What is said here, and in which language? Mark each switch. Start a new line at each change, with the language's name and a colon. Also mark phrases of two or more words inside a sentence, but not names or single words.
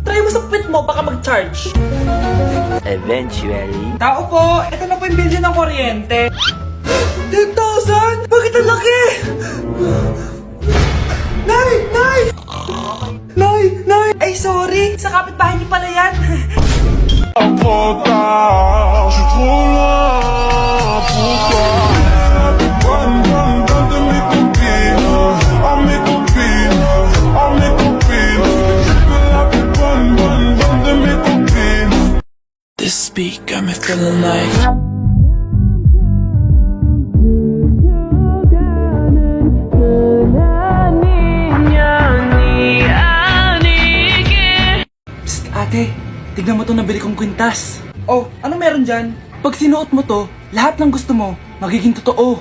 Filipino: Try mo sa puwit mo, baka mag-charge. Eventually. Tao po, ito na po yung bill ng kuryente. 10,000? Bakit ang laki? Nay! Nay! Nay! Nay! Ay, sorry! Sa kapitbahay niyo pala yan.
French: Trop tard, je suis trop loin pour toi. Bonne, bonne, bonne de mes copines, oh mes copines, oh mes copines. Je veux la plus bonne, bonne, bonne de mes copines.
English: This beat got me feeling like
Filipino: Psst, ate! Tignan mo itong nabili kong kwintas. Oh, ano meron dyan? Pag sinuot mo to, lahat ng gusto mo, magiging totoo.